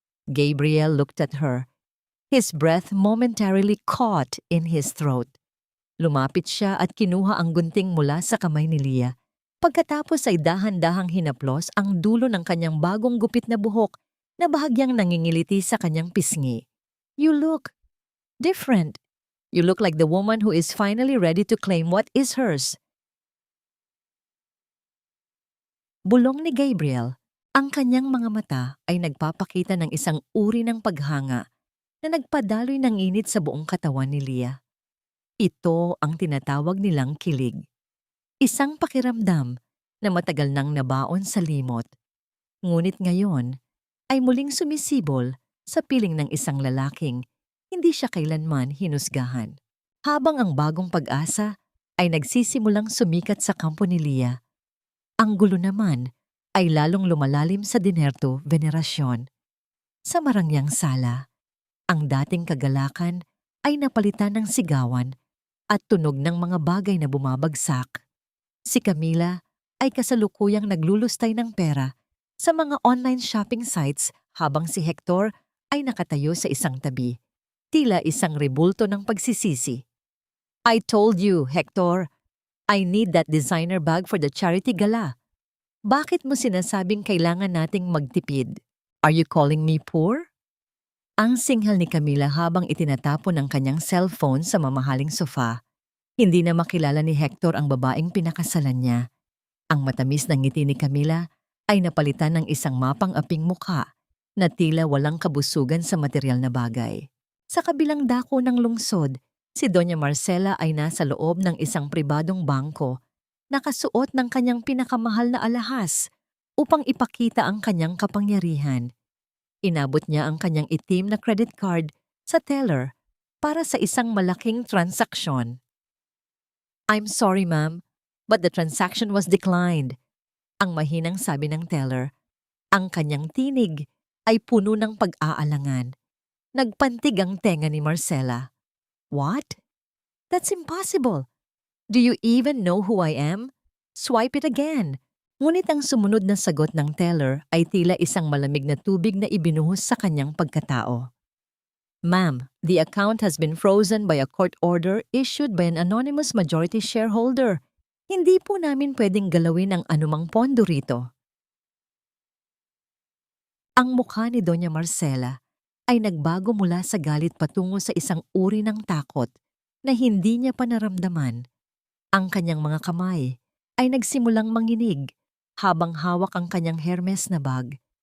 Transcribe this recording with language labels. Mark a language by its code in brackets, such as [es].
[en] Gabriel looked at her. His breath momentarily caught in his throat. [tl] Lumapit siya at kinuha ang gunting mula sa kamay ni Leah. Pagkatapos ay dahan-dahang hinaplos ang dulo ng kanyang bagong gupit na buhok na bahagyang nangingiliti sa kanyang pisngi. [en] You look different. You look like the woman who is finally ready to claim what is hers. [tl] Bulong ni Gabriel, ang kanyang mga mata ay nagpapakita ng isang uri ng paghanga na nagpadaloy ng init sa buong katawan ni Leah. Ito ang tinatawag nilang kilig. Isang pakiramdam na matagal nang nabaon sa limot. Ngunit ngayon ay muling sumisibol sa piling ng isang lalaking hindi siya kailanman hinusgahan. Habang ang bagong pag-asa ay nagsisimulang sumikat sa kampo ni Leah, ang gulo naman ay lalong lumalalim sa dinerto venerasyon. Sa marangyang sala, ang dating kagalakan ay napalitan ng sigawan at tunog ng mga bagay na bumabagsak. Si Camila ay kasalukuyang naglulustay ng pera sa mga online shopping sites habang si Hector ay nakatayo sa isang tabi, tila isang rebulto ng pagsisisi. [en] I told you, Hector, I need that designer bag for the charity gala. [tl] Bakit mo sinasabing kailangan nating magtipid? [en] Are you calling me poor? [tl] Ang singhal ni Camila habang itinatapon ang kanyang cellphone sa mamahaling sofa. Hindi na makilala ni Hector ang babaeng pinakasalan niya. Ang matamis na ngiti ni Camila ay napalitan ng isang mapang-aping mukha na tila walang kabusugan sa material na bagay. Sa kabilang dako ng lungsod, si Doña Marcela ay nasa loob ng isang pribadong bangko, nakasuot ng kanyang pinakamahal na alahas upang ipakita ang kanyang kapangyarihan. Inabot niya ang kanyang itim na credit card sa teller para sa isang malaking transaksyon. [en] I'm sorry, ma'am, but the transaction was declined. [tl] Ang mahinang sabi ng teller. Ang kanyang tinig ay puno ng pag-aalangan. Nagpantig ang tenga ni Marcela. [en] What? That's impossible. Do you even know who I am? Swipe it again. [tl] Ngunit ang sumunod na sagot ng teller ay tila isang malamig na tubig na ibinuhos sa kanyang pagkatao. [en] Ma'am, the account has been frozen by a court order issued by an anonymous majority shareholder. [tl] Hindi po namin pwedeng galawin ang anumang pondo rito. Ang mukha ni Doña Marcela ay nagbago mula sa galit patungo sa isang uri ng takot na hindi niya pa naramdaman. Ang kanyang mga kamay ay nagsimulang manginig habang hawak ang kanyang Hermes na bag.